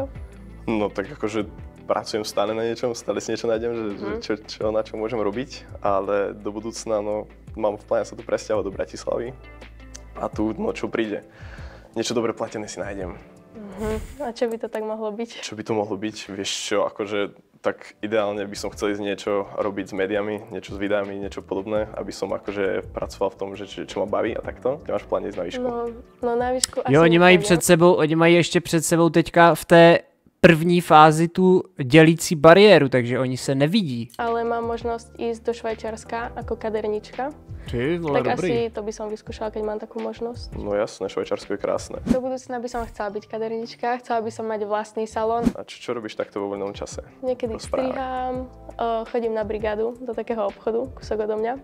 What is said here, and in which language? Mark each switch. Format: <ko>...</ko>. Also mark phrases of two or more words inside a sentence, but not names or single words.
<sk>No tak akože pracujem stále na niečom, stále si niečo nájdem, že čo, na čo môžem robiť, ale do budúcna, no, mám v pláne sa tu presťahovať do Bratislavy a tu, no, čo príde. Niečo dobre platené si nájdem. A čo by to tak mohlo byť? Čo by to mohlo byť? Vieš čo, akože tak ideálne by som chcel ísť niečo robiť s médiami, niečo s videami, niečo podobné, aby som akože pracoval v tom, že čo ma baví a takto. Ty máš v pláne ísť na výšku? No na výšku asi</sk> <cs>Jo, oni mají</cs> <sk>nepôjdem.</sk> <cs>oni mají ještě před sebou teďka v té první fázi tu dělící bariéru, takže oni se nevidí.</cs> <sk>Ale mám možnosť ísť do Švajčiarska ako kadernička.</sk> <cs>Ty vole, Tak dobrý.</cs> <sk>asi to by som vyskúšala, keď mám takú možnosť. No jasné, Švajčiarsko je krásne. Do budúcna by som chcela byť kadernička, chcela by som mať vlastný salón. A čo robíš takto vo voľnom čase? Niekedy Rozprávaj. strihám, chodím na brigádu do takého obchodu, kúsok odo mňa.</sk>